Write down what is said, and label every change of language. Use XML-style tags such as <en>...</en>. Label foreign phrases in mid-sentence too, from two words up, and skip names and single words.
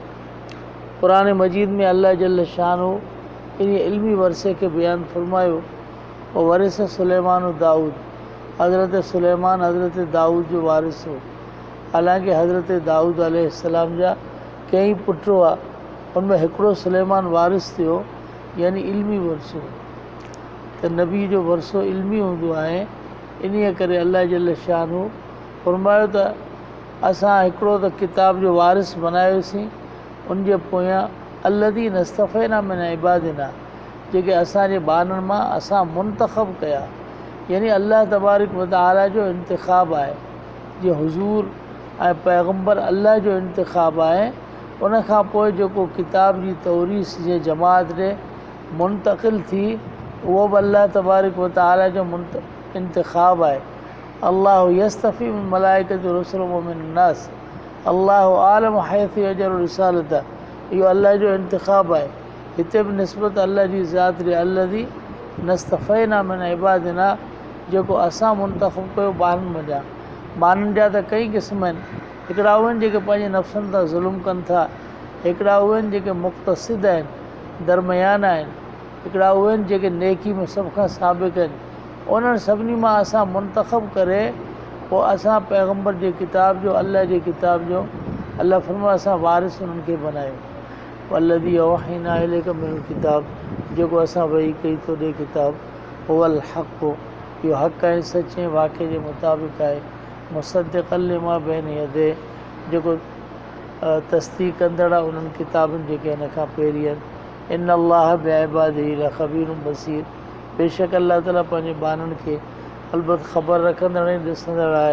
<sd>क़ुरान मजीद में अल्लाह</sd> <ar>جل شانه</ar> <sd>इन इल्मी वरसे खे बयानु फरमायो और वरिस सुलेमान दाऊद हज़रत सुलेमान हज़रत दाऊद जो वारिस हो हालांकि हज़रत दाऊद अलैहिस्सलाम जा कई पुट हुआ उनमें हिकिड़ो सुलेमान वारिस थियो यानी इल्मी वरसो त नबी जो वरसो इल्मी हूंदो आहे इन करे अल्लाह</sd> <ar>جل شانه</ar> <sd>फरमायो त असां हिकिड़ो त किताब जो वारिस बनायोसीं उन जे पोयां</sd> <ar>الذين اصطفينا من عبادنا</ar> <sd>जेके असांजे बाननि मां असां मुंतख़ब कया यानी अल्लाह</sd> <ar>تبارك وتعالى</ar> <sd>जो इंतिख़ाब आहे जीअं हुज़ूर ऐं पैगंबर अल्लाह जो इंतिख़ाब आहे उन खां पोइ जेको किताब जी तौरीस जे जमात ॾे मुंतक़िल थी उहो बि अल्लाह</sd> <ar>تبارك وتعالى</ar> <sd>जो इंतिख़ाब आहे</sd> <ar>الله يصطفي من الملائكة رسلا و من الناس الله أعلم حيث يجعل رسالته</ar> <sd>इहो अल्लाह जो इंतिख़ाब आहे हिते बि निस्बत अल्लाह जी ज़ात ॾे</sd> <ar>الذين اصطفينا من عبادنا</ar> <sd>जेको असां मुंतख़ब कयो ॿारनि मञा। ॿारनि जा त कई क़िस्म आहिनि, हिकिड़ा उहे आहिनि जेके पंहिंजे नफ़्सनि तां ज़ुल्म कनि था, हिकिड़ा उहे आहिनि जेके मुक़्तसिद आहिनि, दरमियाना आहिनि, हिकिड़ा उहे आहिनि जेके नेकी में सभ खां साबिक़ आहिनि। उन्हनि सभिनी मां असां मुंतख़ब करे पोइ असां पैगम्बर जे किताब जो, अल्लाह जे किताब जो, अल्लाह फरमाए असां वारिस उन्हनि खे बनायो।</sd> <ar>والذي أوحينا إليك من الكتاب,</ar> <sd>जेको असां वही कई तोॾे किताब,</sd> <ar>هو الحق,</ar> <sd>इहो हक़ ऐं सचे वाक़े जे मुताबिक़ आहे।</sd> <ar>مصدقا لما بين يديه,</ar> <sd>जेको तस्दीक़ कंदड़ आहे उन्हनि किताबनि जेके हिन खां पहिरीं आहिनि।</sd> <ar>إن الله بعباده لخبير بصير,</ar> <sd>बेशक अल्लाह ताला पंहिंजे बाननि खे अलबत ख़बर रखंदड़ ऐं ॾिसंदड़ आहे।</sd>